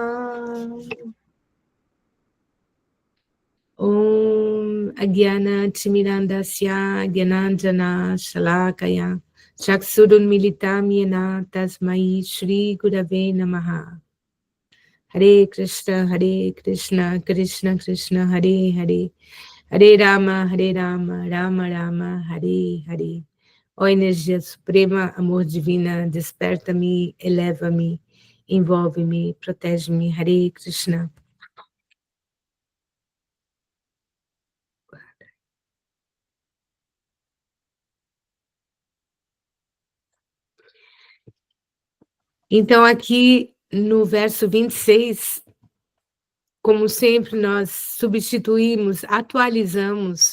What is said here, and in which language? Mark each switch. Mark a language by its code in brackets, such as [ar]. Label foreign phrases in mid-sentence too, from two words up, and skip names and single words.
[sa] ॐ अज्ञान तिमिरान्धस्य ज्ञानाञ्जन शलाकया चक्षुरुन् मीलितं येन तस्मै श्री गुरवे नमः. Hare Krishna, Krishna Krishna, Hare Hare, Hare Rama, Rama Rama, Hare Hare. [pt] Ó energia suprema, amor divina, desperta-me, eleva-me, envolve-me, protege-me, Hare Krishna. Então, aqui no verso 26, como sempre, nós substituímos, atualizamos,